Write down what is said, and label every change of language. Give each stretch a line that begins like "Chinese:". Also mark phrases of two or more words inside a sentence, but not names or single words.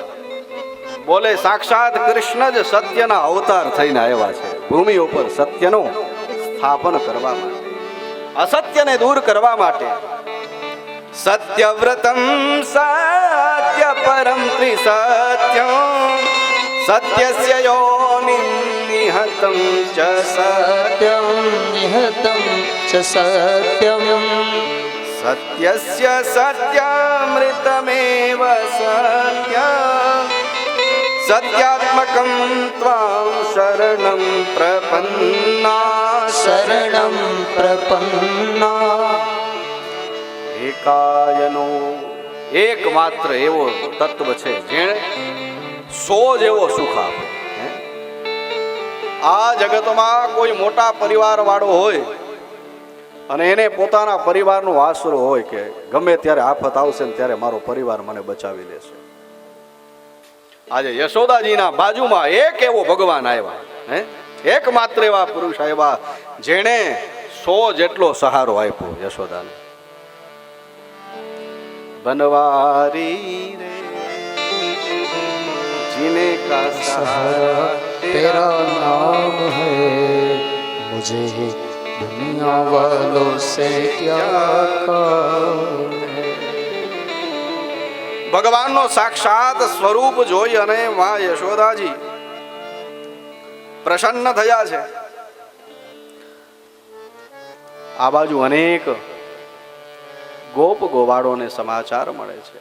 Gujarati: બોલે સાક્ષાત કૃષ્ણ જ સત્યના અવતાર થઈને આવ્યા છે ભૂમિ ઉપર સત્યનું સ્થાપન કરવા માટે, અસત્યને દૂર કરવા માટે.
Sanskrit: સત્યવ્રતમ સત્ય પરમ ત્રિસત્યમ, સત્યસ્ય યોનિમ નિહતમ ચ સત્યમ, निहतं च सत्यं. સત્યસ્ય સત્યામૃતમેવ સત્ય, સત્યાત્મકં ત્વાં શરણં પ્રપન્ના, शरणं प्रपन्ना.
Gujarati: એકાયનો એકમાત્ર એવો તત્વ છે જેણે 100 જેવો સુખ આપે. આ જગતમાં કોઈ મોટા પરિવાર વાળો હોય અને એને પોતાના પરિવારનો આશરો હોય કે ગમે ત્યારે આફત આવશે ને ત્યારે મારો પરિવાર મને બચાવી લેશે. આજે યશોદાજીના બાજુમાં એક એવો ભગવાન આવ્યા, એકમાત્ર એવા પુરુષ આવ્યા જેણે 100 જેટલો સહારો આપ્યો યશોદાને.
Hindi: बनवारी रे जीने का सहारा तेरा नाम है, मुझे दुनिया वालों से क्या काम है.
Gujarati: ભગવાનનો સાક્ષાત સ્વરૂપ જોઈ અને માં યશોદાજી પ્રસન્ન થયા છે. આ બાજુ અનેક ગોપ ગોવાળોને સમાચાર મળે છે.